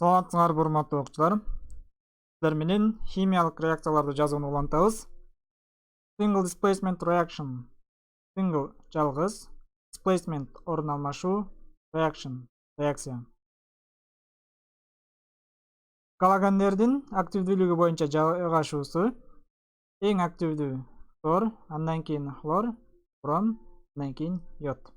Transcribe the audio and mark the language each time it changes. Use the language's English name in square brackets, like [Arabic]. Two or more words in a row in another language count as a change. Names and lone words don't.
[Kyrgyz] Саламатсыңар урматтуу окуучулар. Сиздер менен химиялык реакцияларды жазууну улантабыз. [English] Single displacement reaction. [Kyrgyz] Single жалгыз, displacement орун алмашуу, reaction реакция. Галогендердин активдүүлүгү боюнча жайгашуусу эң активдүү флор, андан кийин хлор, бром, андан кийин йод.